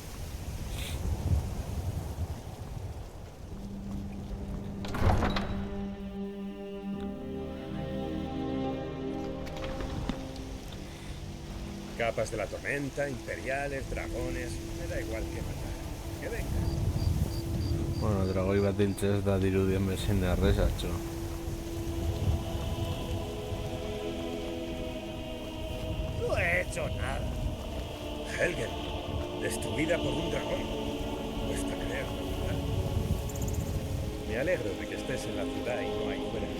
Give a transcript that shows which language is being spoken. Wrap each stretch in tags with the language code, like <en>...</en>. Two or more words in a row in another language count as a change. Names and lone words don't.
<es>Capas de la tormenta, imperiales, dragones... Me da igual que matar. Que vengas.</es> <eu>Bueno, dragoi bat hiltzea ez da dirudien bezain errezatxo.</eu> <es>No he hecho nada. Helgen, destruida por un dragón. Cuesta creerlo, ¿verdad? Me alegro de que estés en la ciudad y no ahí fuera.</es>